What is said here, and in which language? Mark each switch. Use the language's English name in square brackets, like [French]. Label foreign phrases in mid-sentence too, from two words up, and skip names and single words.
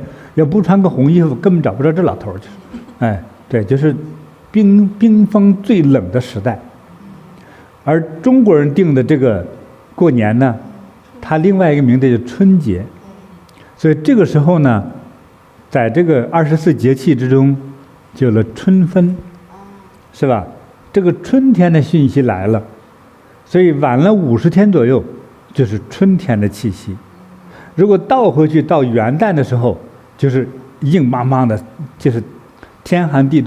[Chinese] 要不穿個紅衣服，根本找不着這老頭去。對，就是冰封最冷的時代。而中國人定的這個過年呢，它另外一個名字叫春節。所以這個時候呢，在這個24節氣之中，就有了春分，是吧？這個春天的訊息來了，所以晚了50天左右，就是春天的氣息。如果倒回去到元旦的時候，就是硬邦邦的，就是天寒地凍。